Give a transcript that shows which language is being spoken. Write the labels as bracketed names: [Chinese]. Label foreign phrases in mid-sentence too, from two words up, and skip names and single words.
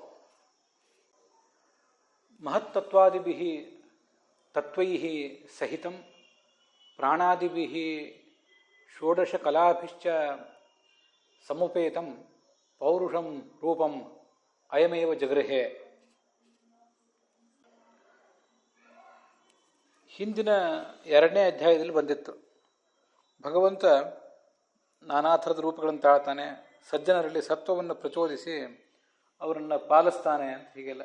[Sanskrit] ಮಹತ್ತತ್ವಾದಿಭಿಃ ತತ್ವೈಃ ಸಹಿತಂ ಪ್ರಾಣಾದಿಭಿಃ ಷೋಡಶಕಲಾಭಿಶ್ಚ ಸಮುಪೇತಂ ಪೌರುಷಂ ರೂಪಂ ಅಯಮೇವ ಜಗೃಹೇ. [Kannada] ಹಿಂದಿನ ಎರಡನೇ ಅಧ್ಯಾಯದಲ್ಲಿ ಬಂದಿತ್ತು, ಭಗವಂತ ನಾನಾ ಥರದ ರೂಪಗಳನ್ನು ತಾಳ್ತಾನೆ, ಸಜ್ಜನರಲ್ಲಿ ಸತ್ವವನ್ನು ಪ್ರಚೋದಿಸಿ ಅವರನ್ನು ಪಾಲಿಸ್ತಾನೆ ಅಂತ ಹೀಗೆಲ್ಲ.